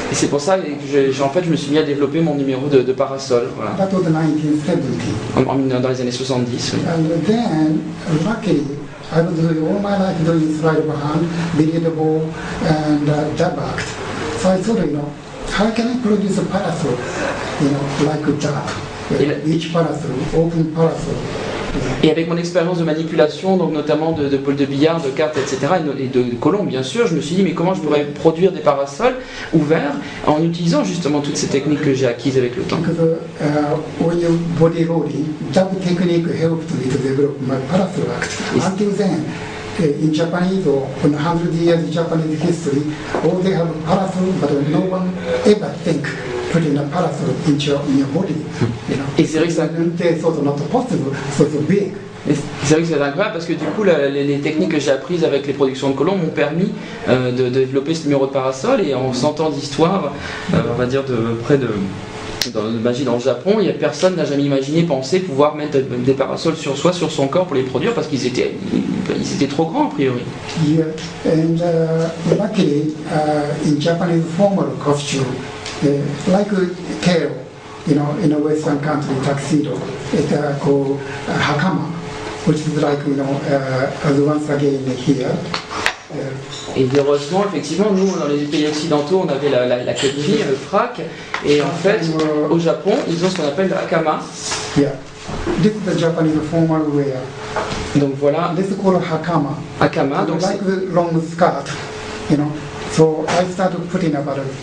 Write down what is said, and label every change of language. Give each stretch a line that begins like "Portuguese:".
French: Et c'est pour ça que je me suis mis à développer mon numéro de parasol. Voilà.
English: That was 1970.
French: Dans les années 70. Oui.
English: And then, luckily, I was doing all my life doing sleight of hand, billiard ball, and jab act. So I thought, how can I produce a parasol, like a jab? Each parasol, open parasol.
French: Et avec mon expérience de manipulation, donc notamment de pôle de billard, de cartes, etc., et de colombes bien sûr, je me suis dit mais comment je pourrais produire des parasols ouverts en utilisant justement toutes ces techniques que j'ai acquises avec le temps.
English: Because when you body rolling, that technique helped me to develop my parasol act. Until then, in Japanese or in 100 years Japanese history, all they have parasol, but no one ever think putting a parasol in your body.
French: Et c'est vrai que ça...
English: They thought not possible, so big.
French: C'est vrai que c'est incroyable parce que du coup les techniques que j'ai apprises avec les productions de colombes m'ont permis de développer ce numéro de parasol, et en 100 ans d'histoire, on va dire de près de magie dans le Japon, personne n'a jamais imaginé, pensé pouvoir mettre des parasols sur soi, sur son corps pour les produire parce qu'ils étaient trop grands a priori.
English: Yeah, and luckily in Japanese formal costume, like a tail, in a Western country, tuxedo, it's called hakama, which is like, as once again here.
French: Et heureusement, effectivement, nous, dans les pays occidentaux, on avait la kepri, le frac, et en fait, au Japon, ils ont ce qu'on appelle le hakama.
English: Yeah. This is the Japanese formal wear.
French: Donc voilà.
English: This is called hakama.
French: Hakama, donc
English: like the long skirt, So I started putting about,